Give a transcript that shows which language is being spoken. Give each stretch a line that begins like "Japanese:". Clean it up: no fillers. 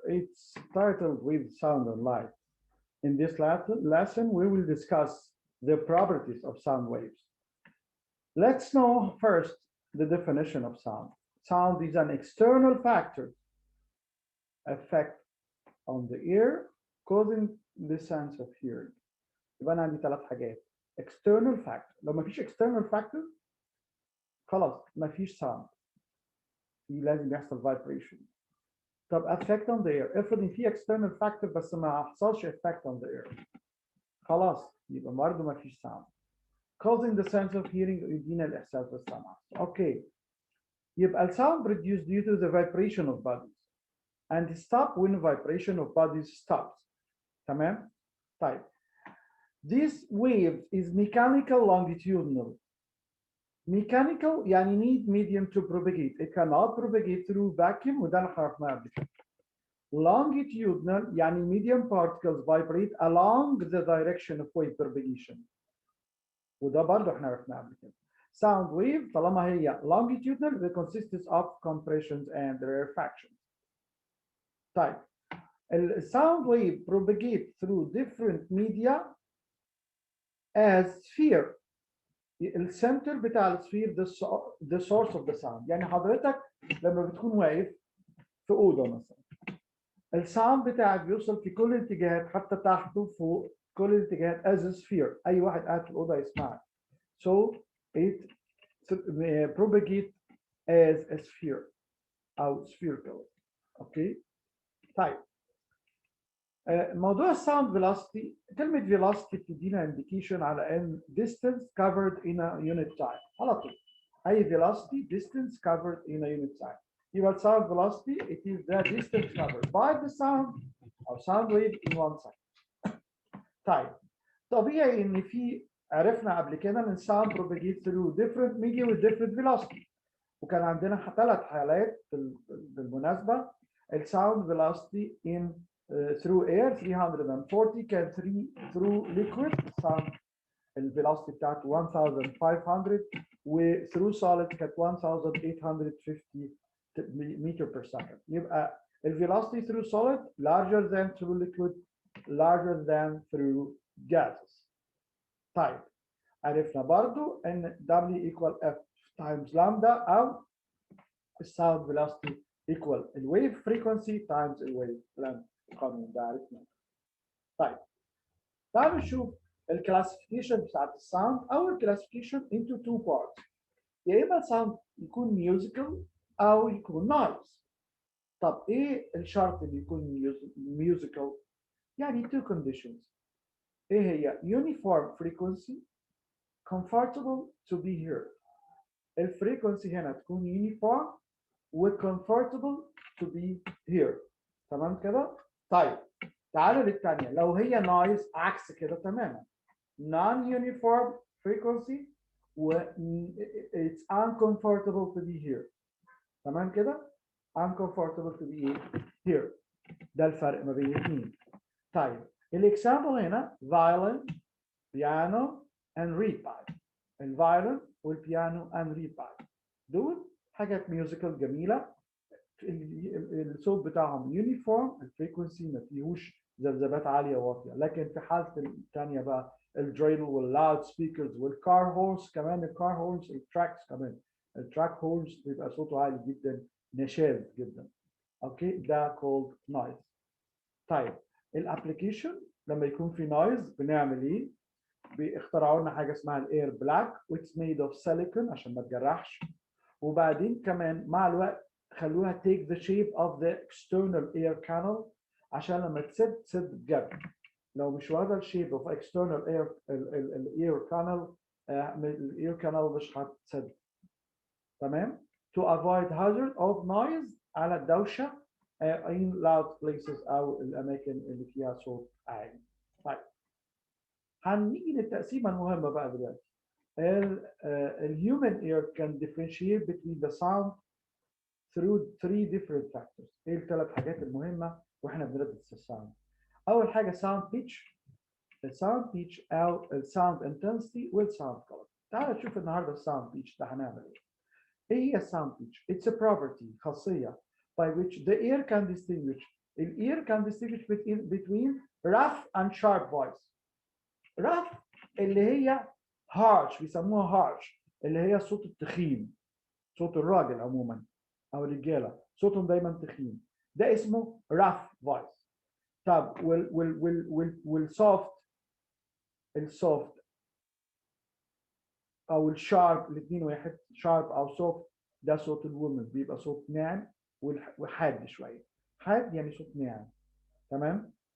English: It's titled with sound and light. In this lesson, we will discuss the properties of sound waves. Let's know first the definition of sound. Sound is an external factor effect on the ear causing the sense of hearing.
Arabic: يبقى أنا عندي ثلاث حاجات.
English: External factor.
Arabic: لو ما فيش
English: external factor
Arabic: خلاص ما فيش sound. لازم يحصل vibration.
English: طب effect on the ear.
Arabic: افرض ان في external factor بس ما حصلش
English: effect on the ear.
Arabic: خلاص يبقى برضه ما فيش sound.
English: Causing the sense of hearing
Arabic: يدينا الإحساس بالسمع. اوكي.
English: يبقى sound produced due to the vibration of bodies and stop when vibration of bodies stops.
Arabic: تمام؟ طيب.
English: This wave is mechanical longitudinal. Mechanical يعني need medium to propagate. It cannot propagate through vacuum
Arabic: وده اللي عرفناه قبل كده.
English: Longitudinal يعني medium particles vibrate along the direction of wave propagation.
Arabic: وده برضه احنا عرفناه قبل كده.
English: Sound wave
Arabic: طالما هي
English: longitudinal it consists of compressions and rarefactions.
Arabic: طيب.
English: Sound wave propagate through different media as sphere.
Arabic: السنتر بتاع السفير
English: the source of the sound.
Arabic: يعني حضرتك لما بتكون واقف في اوضه مثلا الساوند بتاعك بيوصل في كل الاتجاهات حتى تحت وفوق كل الاتجاهات
English: as a sphere.
Arabic: اي واحد قاعد في الاوضه يسمعك.
English: So it propagate as a sphere
Arabic: او
English: spherical.
Arabic: اوكي. طيب. موضوع الساوند فيلوسيتي كلمة فيلوسيتي بتدينا
English: indication
Arabic: على ان
English: distance covered in a unit time
Arabic: على طول. أي
English: velocity distance covered in a unit time. يبقى sound velocity it is the distance covered by the sound or sound wave in one second.
Arabic: طيب طبيعي إن في عرفنا قبل كده إن
English: sound propagates through different media with different velocity.
Arabic: وكان عندنا ثلاث حالات بالمناسبة
English: الsound velocity in through air 340 كان through liquid sound الفيلوسيتي بتاعته 1500 و through solid كانت 1850 meter per second. يبقى الفيلوسيتي through solid larger than through liquid larger than through gases.
Arabic: طيب عرفنا برضو ان
English: W equal F times lambda
Arabic: او الساوند velocity equal الويف frequency times الويف length. القانون ده عرفنا. طيب تعالوا نشوف الكلاسيفيكيشن بتاعت الساوند او الكلاسيفيكيشن into two parts. يا اما الساوند يكون ميوزيكال او يكون نويز. طب ايه الشرط اللي يكون ميوزيكال؟ يعني
English: two conditions.
Arabic: ايه هي؟
English: uniform frequency comfortable to be heard.
Arabic: الفريكونسي هنا تكون
English: uniform و comfortable to be heard.
Arabic: تمام كده؟ طيب تعالوا للثانية لو هي نويز عكس كده تماما.
English: non-uniform frequency و it's uncomfortable to be here.
Arabic: تمام كده؟
English: uncomfortable to be here.
Arabic: ده الفرق ما بين الاثنين.
English: طيب الاكزامبل هنا violin, piano and reed pipe.
Arabic: الفايولين والبيانو
English: and reed pipe
Arabic: دول حاجات ميوزيكال جميلة. الصوت بتاعهم يونيفورم الفريكونسي ما فيهوش ذبذبات عاليه وواطيه. لكن في حاله الثانيه بقى الدريل واللاود سبيكرز والكار هورنز كمان الكار هورنز التراكس كمان التراك هورنز بيبقى صوته عالي جدا نشاز جدا. اوكي ده كولد نويز. طيب الابلكيشن لما يكون في نويز بنعمل ايه؟ بيخترعوا لنا حاجه اسمها الاير بلاك
English: which made of silicon
Arabic: عشان ما تجرحش. وبعدين كمان مع الوقت خلوها
English: take the shape of the external air canal
Arabic: عشان لما تسد بجد. لو مش واخده الشيب of external air air canal الاير canal مش هتسد. تمام؟
English: to avoid hazard of noise
Arabic: على الدوشه
English: in loud places
Arabic: او الاماكن اللي فيها صوت عالي. طيب هنيجي للتقسيمه المهمه بقى دلوقتي.
English: الhuman ear can differentiate between the sound through three different factors.
Arabic: ايه الثلاث حاجات المهمه واحنا بندرس الساوند؟ اول حاجه
English: sound pitch
Arabic: الساوند pitch او الساوند intensity والساوند color. تعالوا نشوف النهارده الساوند pitch ده هنعمل ايه. ايه هي
English: sound pitch؟ It's a property
Arabic: خاصية
English: by which the ear can distinguish. The ear can distinguish between rough and sharp voice.
Arabic: rough اللي هي harsh بيسموها harsh اللي هي صوت التخين، صوت الراجل عموما او الرجاله صوتهم دايما تخين، ده اسمه
English: rough voice.
Arabic: طب والsoft، السوفت او الشارب الاثنين واحد، شارب او سوفت ده صوت الومن بيبقى صوت ناعم وحاد شويه، حاد يعني صوت ناعم، تمام.